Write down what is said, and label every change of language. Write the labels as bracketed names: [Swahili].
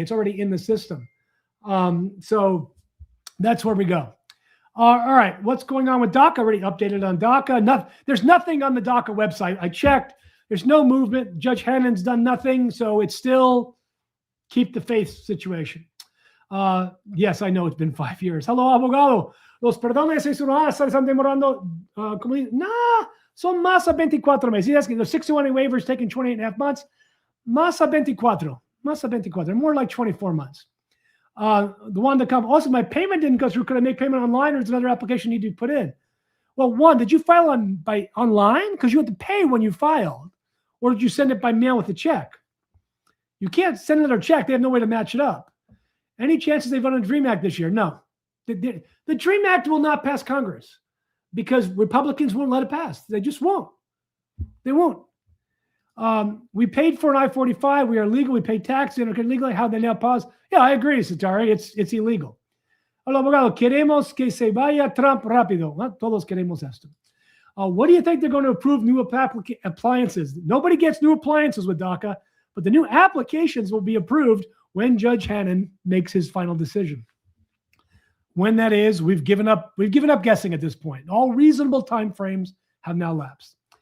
[English] It's already in the system. So that's where we go. All right, what's going on with DACA? Already updated on DACA. There's nothing on the DACA website. I checked. There's no movement. Judge Hannon's done nothing, so it's still keep the faith situation. Yes, I know it's been 5 years. Hello, abogado. [Spanish] Los perdones están demorando. Nah, son más a 24 meses. [English] The 61 waivers taking 28 and a half months. [Spanish] Más a 24. Más a 24. [English] More like 24 months. The one that comes. Also, my payment didn't go through. Could I make payment online, or is another application you need to put in? Well, one, did you file online? Because you had to pay when you filed. Or did you send it by mail with a check? You can't send another check. They have no way to match it up. Any chances they vote on the DREAM Act this year? No. The DREAM Act will not pass Congress because Republicans won't let it pass. They just won't. They won't. We paid for an I-45. We are legal. We pay tax. Legally, how they now pause? Yeah, I agree, Satari. It's illegal. [Spanish] Hola, abogado. Queremos que se vaya Trump rápido. Todos queremos esto. [English] What do you think they're going to approve new appliances? Nobody gets new appliances with DACA, but the new applications will be approved when Judge Hannon makes his final decision. When that is, we've given up guessing at this point. All reasonable timeframes have now lapsed.